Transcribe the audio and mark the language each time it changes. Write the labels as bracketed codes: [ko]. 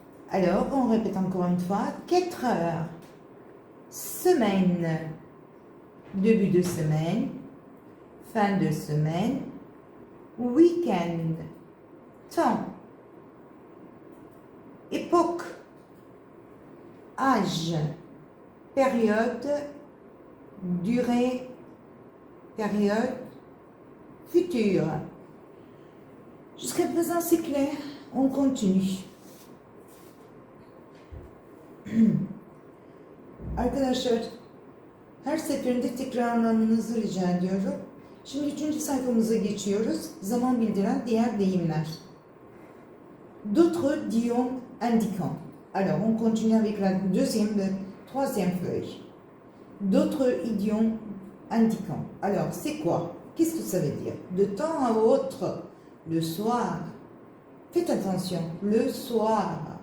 [fr] Alors, on répète encore une fois. 4 heures. semaine, début de semaine, fin de semaine, week-end, temps, époque, âge, période, durée, période, futur. Jusqu'à présent, c'est clair, on continue. [tr] Arkadaşlar, her seferinde tekrarlamanızı rica ediyorum. Şimdi 3. sayfamıza geçiyoruz. Zaman bildiren diğer deyimler. [fr] D'autres idiomes indiquants. Alors, on continue avec la troisième feuille. D'autres idiomes indiquants. Alors, c'est quoi? Qu'est-ce que ça veut dire? De temps à autre, le soir. Faites attention, le soir.